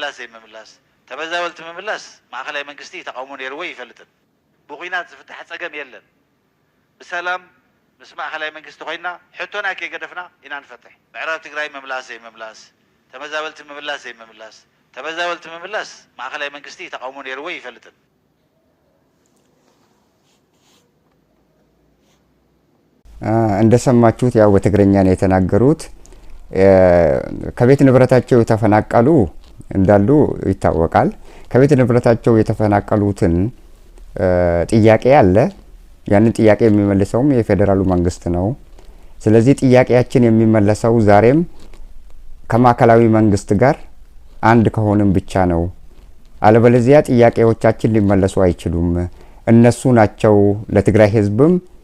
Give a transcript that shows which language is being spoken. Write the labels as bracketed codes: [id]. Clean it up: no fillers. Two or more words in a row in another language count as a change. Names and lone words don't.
[ti] መምላስ ማእከላይ መንግስቲ ተቃውሞ ነይርዎ ይፈልጥን ብኩናት ዝፍትሕ ፀገም የለን በሰላም መስማዕ ሐላይ መንግስት ኮይና ሕቶና ከገደፍና ኢና ንፈትሕ ምዕራብ ትግራይ መምላስ ተመዛበልቲ መምላስ ማእከላይ መንግስቲ ተቃውሞ ነይርዎ ይፈልጥን። [am] እንደሰማችሁት ያው በትግርኛ ነው የተናገሩት። ከቤት ንብረታቸው የተፈናቀሉ እንዳሉ ይታወቃል። ከቤት ንብረታቸው የተፈናቀሉትን ጥያቄ አለ። ያንን ጥያቄ የሚመልሰውም የፌደራሉ መንግስት ነው። ስለዚህ ጥያቄያችን የሚመለሰው ዛሬም ከማዕከላዊ መንግስት ጋር አንድ ከሆነም ብቻ ነው። አለበለዚያ ጥያቄዎቻችን ሊመለሱ አይችሉም። እነሱ ናቸው ለትግራይ ህዝብም